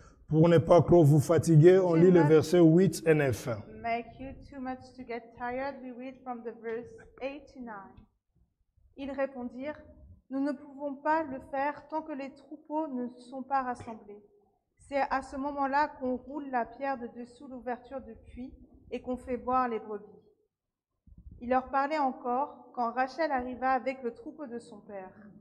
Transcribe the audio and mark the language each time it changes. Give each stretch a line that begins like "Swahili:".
French: pour ne pas trop vous fatiguer, on lit le verset 8 et 9.
English: make you too much to get tired, we read from the verse 8 to 9.
French: Ils répondirent, nous ne pouvons pas le faire tant que les troupeaux ne sont pas rassemblés. C'est à ce moment-là qu'on roule la pierre de dessous l'ouverture du puits et qu'on fait boire les brebis. Il leur parlait encore quand Rachel arriva avec le troupeau de son père.